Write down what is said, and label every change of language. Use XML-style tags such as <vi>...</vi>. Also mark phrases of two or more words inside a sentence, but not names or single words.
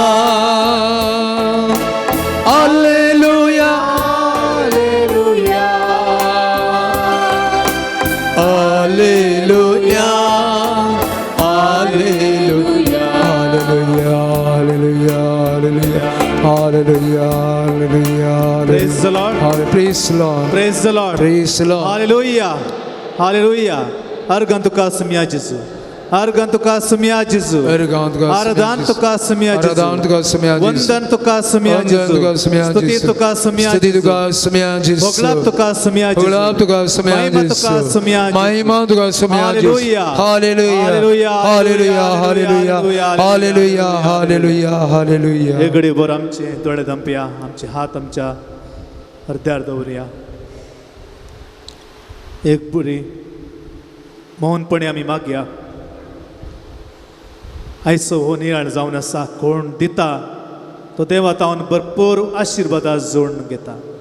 <en>Alleluia, Alleluia. Alleluia, Alleluia, Alleluia, Alleluia, Alleluia, Alleluia. Praise the Lord. Praise the Lord. Praise the Lord. Praise the Lord. Hallelujah. Hallelujah.</en> <kok>Argan tuka sumya Jesu. Argan tuka sumya Jesu. Argan tuka sumya Aradan Jesu. tuka sumya Jesu. Aradan tuka sumya Jesu. Vandan tuka sumya Vandan tuka Jesu. sumya Stuti Jesu. tuka sumya Stuti Jesu. tuka sumya Jesu. Boglat tuka sumya Jesu. Boglat tuka sumya Mahima Jesu. tuka sumya Jesu. Mahima tuka sumya Jesu.</kok> <en>Hallelujah. Hallelujah. Hallelujah. Hallelujah. Hallelujah. Hallelujah. Hallelujah. Hallelujah.</en> <kok>हे घडीभर आमचे दोळे दंपया आमचे हात आमच्या हृदयार दवरया एक बुरी मौनपणे आमी मागया आयचो हो नियाळ जावन आसा कोण दिता तो देवा तावन भरपूर आशिर्वादा जोडून घेता</kok>